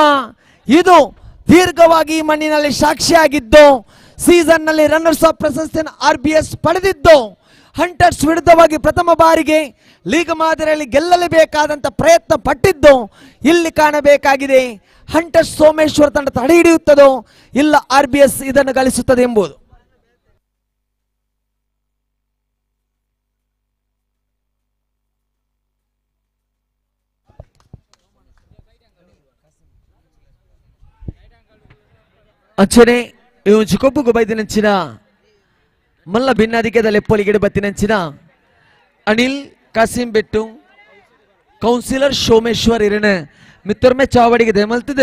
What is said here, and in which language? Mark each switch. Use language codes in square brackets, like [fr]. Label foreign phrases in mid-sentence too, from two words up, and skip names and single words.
[kn] ಇದು ದೀರ್ಘವಾಗಿ ಮಣ್ಣಿನಲ್ಲಿ ಸಾಕ್ಷಿಯಾಗಿದ್ದು ಸೀಸನ್ ನಲ್ಲಿ [en] runners up [kn] ಪ್ರಶಸ್ತಿಯನ್ನು RBS ಪಡೆದಿದ್ದು ಹಂಟರ್ಸ್ ವಿರುದ್ಧವಾಗಿ ಪ್ರಥಮ ಬಾರಿಗೆ ಲೀಗ್ ಮಾದರಿಯಲ್ಲಿ ಗೆಲ್ಲಲೇಬೇಕಾದಂತ ಪ್ರಯತ್ನ ಪಟ್ಟಿದ್ದು ಇಲ್ಲಿ ಕಾಣಬೇಕಾಗಿದೆ. ಹಂಟರ್ಸ್ ಸೋಮೇಶ್ವರ ತಂಡ ತಡೆ ಹಿಡಿಯುತ್ತದೋ ಇಲ್ಲ RBS ಇದನ್ನು ಗಳಿಸುತ್ತದೆ ಎಂಬುದು. [tcy] ಅಂಚನೆ ಇವು ಚಿಕೊಬ್ಬುಗು ಬೈದಿನಂಚಿನ ಮಲ್ಲ ಭಿನ್ನಾಧಿಕ್ಯದ ಲೆಪ್ಪೊಲಿಗೆಡೆ ಬತ್ತಿನಂಚಿನ ಅನಿಲ್ ಕಾಸಿಂ ಬೆಟ್ಟು ಕೌನ್ಸಿಲರ್ ಸೋಮೇಶ್ವರ್ ಇರನ ಮಿತ್ತೊರ್ಮೆ ಚಾವಡಿಗೆ ದಯಮಲ್ತದ